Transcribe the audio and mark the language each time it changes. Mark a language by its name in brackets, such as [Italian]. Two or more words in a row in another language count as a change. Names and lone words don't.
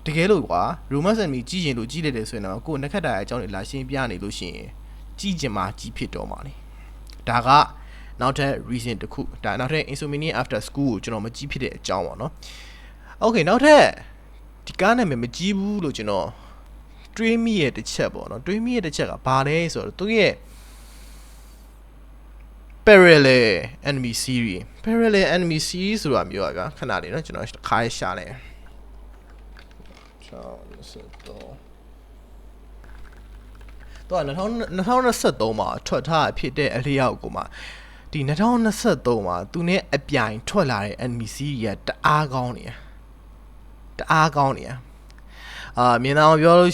[Burmese] ကယ်လို့ကွာ [English] romance anime [Burmese] ကြည့်ရင်လို့ကြည့်လိုက်တယ်ဆိုရင်တော့ကိုယ်နှစ်ခတ်တာအကြောင်းတွေလာရှင်းပြနေလို့ရှိရင်ကြည့်ချင်မှကြည့်ဖြစ်တော့မှာလေဒါကနောက်ထပ် reason တစ်ခုဒါနောက်ထပ် Insomnia After School ကိုကျွန်တော်မကြည့်ဖြစ်တဲ့အကြောင်းပေါ့နော် Okay နောက်ထပ်ဒီကားနာမည်မကြည့်ဘူးလို့ကျွန်တော်တွေးမိရဲ့တစ်ချက်ပေါ့နော်တွေးမိရဲ့တစ်ချက်ကဘာလဲဆိုတော့သူရဲ့ [English] parallel enemy series [Burmese] ဆိုတာမျိုးอ่ะဗျာခဏလေးเนาะကျွန်တော်ခါရရှာလိုက် တော့2023မှာထွက်ထားဖြစ်တဲ့အလျောက်ကိုမှဒီ2023မှာသူနဲ့အပြိုင်ထွက်လာတဲ့ [English] enemy series [Burmese] ကတအားကောင်းနေတာမြင်အောင်ပြောလို့